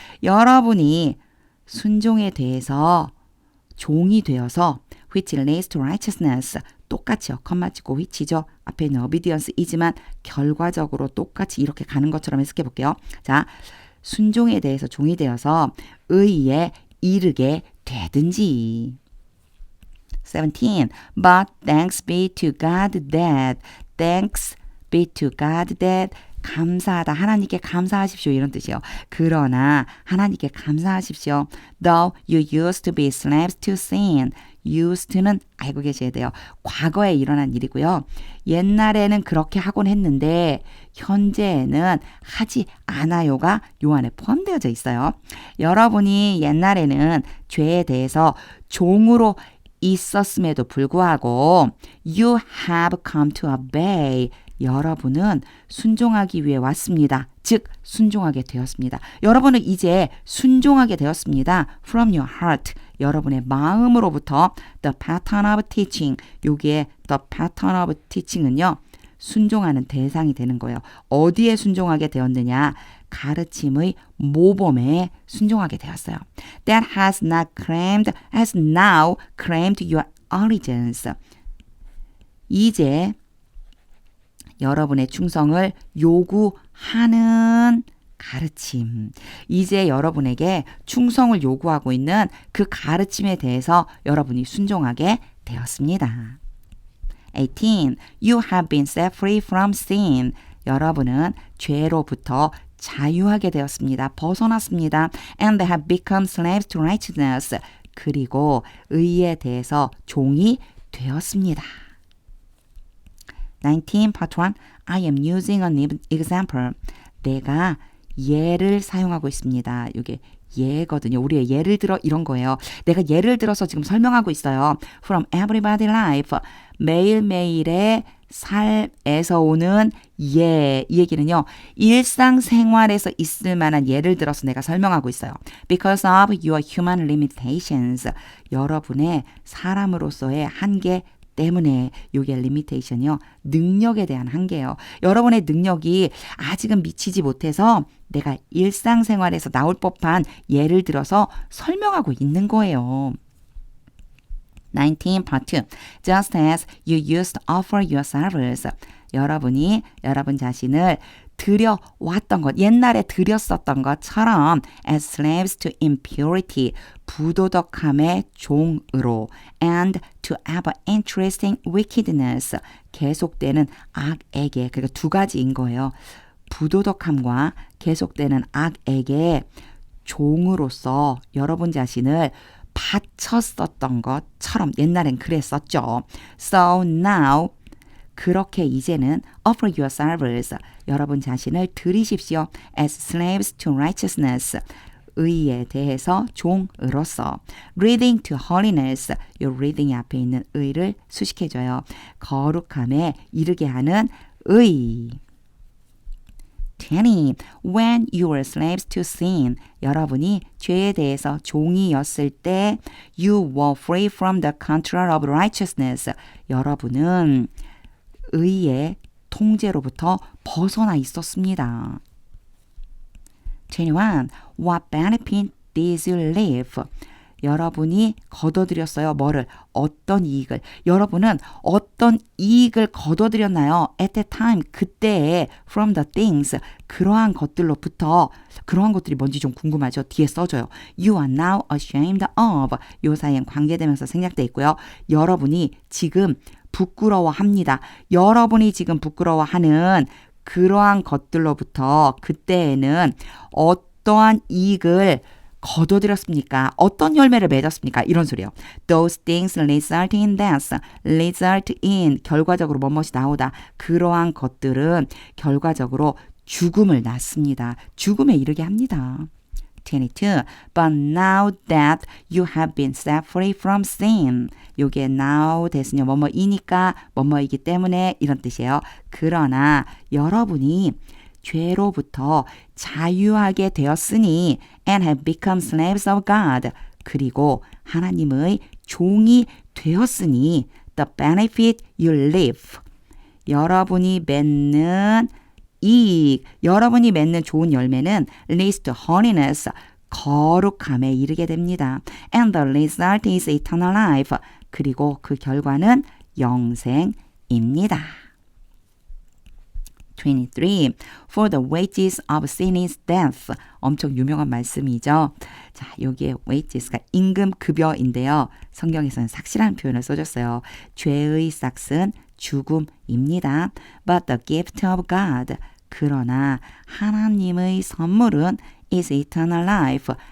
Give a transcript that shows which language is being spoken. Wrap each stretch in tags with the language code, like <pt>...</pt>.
<ko>여러분이 순종에 대해서 종이 되어서</ko> <en>which leads to righteousness.</en> <ko>똑같이요. 컴마 찍고 which죠. 앞에 있는 obedience이지만 결과적으로 똑같이 이렇게 가는 것처럼 해석해 볼게요. 자, 순종에 대해서 종이 되어서 의에 이르게 되든지. 17.</ko> <en>But thanks be to God that. Thanks be to God that.</en> <ko>감사하다. 하나님께 감사하십시오. 이런 뜻이요. 그러나 하나님께 감사하십시오.</ko> <en>Though you used to be slaves to sin.</en> <ko>used는 알고 계셔야 돼요. 과거에 일어난 일이고요. 옛날에는 그렇게 하곤 했는데 현재에는 하지 않아요가 요 안에 포함되어져 있어요. 여러분이 옛날에는 죄에 대해서 종으로 있었음에도 불구하고</ko> <en>you have come to obey.</en> <ko>여러분은 순종하기 위해 왔습니다. 즉 순종하게 되었습니다. 여러분은 이제 순종하게 되었습니다.</ko> <en>From your heart.</en> <ko>여러분의 마음으로부터</ko> <en>the pattern of teaching,</en> <ko>여기에 the pattern of teaching은요. 순종하는 대상이 되는 거예요. 어디에 순종하게 되었느냐? 가르침의 모범에 순종하게 되었어요.</ko> <en>That has now claimed your allegiance.</en> <ko>이제 여러분의 충성을 요구하는 가르침. 이제 여러분에게 충성을 요구하고 있는 그 가르침에 대해서 여러분이 순종하게 되었습니다. 18.</ko> <en>You have been set free from sin.</en> <ko>여러분은 죄로부터 자유하게 되었습니다. 벗어났습니다.</ko> <en>And they have become slaves to righteousness.</en> <ko>그리고 의에 대해서 종이 되었습니다.</ko> <en>19. Part 1. I am using an example.</en> <ko>내가 예를 사용하고 있습니다. 이게 예거든요. 우리의 예를 들어 이런 거예요. 내가 예를 들어서 지금 설명하고 있어요.</ko> <en>From everyday life.</en> <ko>매일매일의 삶에서 오는 예. 이 얘기는요. 일상생활에서 있을 만한 예를 들어서 내가 설명하고 있어요.</ko> <en>Because of your human limitations.</en> <ko>여러분의 사람으로서의 한계 때문에 이게 limitation이요. 능력에 대한 한계예요. 여러분의 능력이 아직은 미치지 못해서 내가 일상생활에서 나올 법한 예를 들어서 설명하고 있는 거예요.</ko> <en>19 part 2. Just as you used to offer yourselves.</en> <ko>여러분이 여러분 자신을 드려왔던 것, 옛날에 드렸었던 것처럼</ko> <en>as slaves to impurity,</en> <ko>부도덕함의 종으로</ko> <en>and to ever interesting wickedness,</en> <ko>계속되는 악에게, 그러니까 두 가지인 거예요. 부도덕함과 계속되는 악에게 종으로서 여러분 자신을 바쳤었던 것처럼 옛날엔 그랬었죠.</ko> <en>So now</en> <ko>그렇게 이제는</ko> <en>offer yourselves</en> <ko>여러분 자신을 드리십시오.</ko> <en>as slaves to righteousness</en> <ko>의에 대해서 종으로서</ko> <en>leading to holiness</en> <ko>이 leading 앞에 있는 의를 수식해줘요. 거룩함에 이르게 하는 의. 20.</ko> <en>When you were slaves to sin</en> <ko>여러분이 죄에 대해서 종이었을 때</ko> <en>you were free from the control of righteousness</en> <ko>여러분은 의의 통제로부터 벗어나 있었습니다.</ko> <en>21. What benefit did you live?</en> <ko>여러분이 거둬들였어요. 뭐를? 어떤 이익을? 여러분은 어떤 이익을 거둬들였나요?</ko> <en>At that time,</en> <ko>그때에</ko> <en>from the things,</en> <ko>그러한 것들로부터 그러한 것들이 뭔지 좀 궁금하죠? 뒤에 써줘요.</ko> <en>You are now ashamed of.</en> <ko>요 사이엔 관계되면서 생략돼 있고요. 여러분이 지금 부끄러워합니다. 여러분이 지금 부끄러워하는 그러한 것들로부터 그때에는 어떠한 이익을 거둬들였습니까? 어떤 열매를 맺었습니까? 이런 소리요.</ko> <en>Those things result in death.</en> <ko>result in 결과적으로 뭐뭇이 나오다. 그러한 것들은 결과적으로 죽음을 낳습니다. 죽음에 이르게 합니다. 22.</ko> <en>But now that you have been set free from sin.</en> <ko>요게 now 대신에 뭐뭐이니까 뭐뭐이기 때문에 이런 뜻이에요. 그러나 여러분이 죄로부터 자유하게 되었으니</ko> <en>and have become slaves of God.</en> <ko>그리고 하나님의 종이 되었으니</ko> <en>the benefit you live.</en> <ko>여러분이 맺는 이익, 여러분이 맺는 좋은 열매는</ko> <en>leads to holiness,</en> <ko>거룩함에 이르게 됩니다.</ko> <en>And the result is eternal life.</en> <ko>그리고 그 결과는 영생입니다. 23.</ko> <en>For the wages of sin is death.</en> <ko>엄청 유명한 말씀이죠. 자, 여기에 wages가 임금급여인데요. 성경에서는 삭시라는 표현을 써줬어요. 죄의 삭은 죽음입니다.</ko> <en>But the gift of God.</en> <ko>그러나 하나님의 선물은</ko> <en>is eternal life.</en>